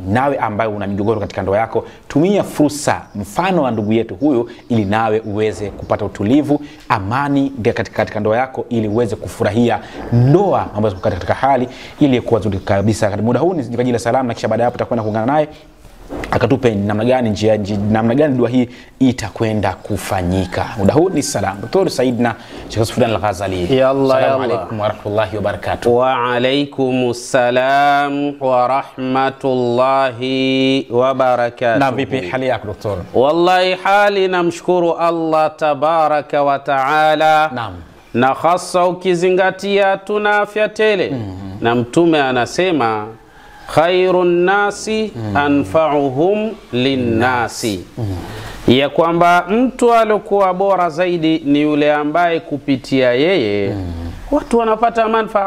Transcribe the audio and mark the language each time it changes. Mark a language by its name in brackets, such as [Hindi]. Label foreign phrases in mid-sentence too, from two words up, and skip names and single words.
[Swahili] Nawe ambaye una migogoro katika ndoa yako, tumia fursa mfano wa ndugu yetu huyu ili nawe uweze kupata utulivu, amani katika ndoa yako, ili uweze kufurahia ndoa ambazo katika hali ili kuwa nzuri kabisa. Katika muda huu ni kwa ajili ya salamu, na kisha baada ya hapo tutakwenda kuungana naye akatupe namna gani dua hii itakwenda kufanyika. Muda huu ni salamu. Dr. Said na Sheikh Al-Ghazali. [Arabic] السلام عليكم ورحمة الله وبركاته. وعليكم السلام ورحمة الله وبركاته. [Swahili] Na vipi hali yako Dr.? Wallahi hali namshukuru [Arabic] الله تبارك وتعالى. [Swahili] Naam. Na hasa ukizingatia tuna afya tele. Na mtume anasema [Arabic] خير الناس أنفعهم للناس, [Swahili] ya kwamba mtu alikuwa bora zaidi ni yule ambaye kupitia yeye watu wanapata manufaa.